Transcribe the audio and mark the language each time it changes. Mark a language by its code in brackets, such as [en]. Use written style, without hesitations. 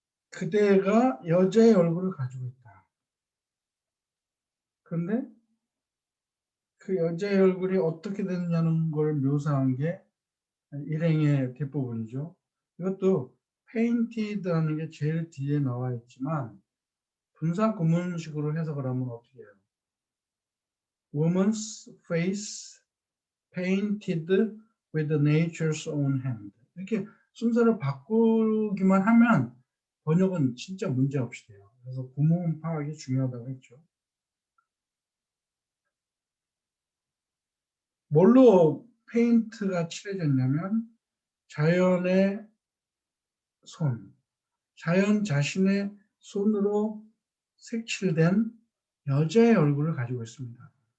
[ko] 그대가 여자의 얼굴을 가지고 있다. 그런데 그 여자의 얼굴이 어떻게 됐냐는 걸 묘사한 게 일행의 뒷부분이죠. 이것도 painted라는 게 제일 뒤에 나와 있지만 분사 구문식으로 해석을 하면 어떻게 해요? [en] Woman's face painted with nature's own hand. [ko] 이렇게 순서를 바꾸기만 하면 번역은 진짜 문제없이 돼요. 그래서 구문 파악이 중요하다고 했죠. 뭘로 페인트가 칠해졌냐면 자연의 손, 자연 자신의 손으로 색칠된 여자의 얼굴을 가지고 있습니다.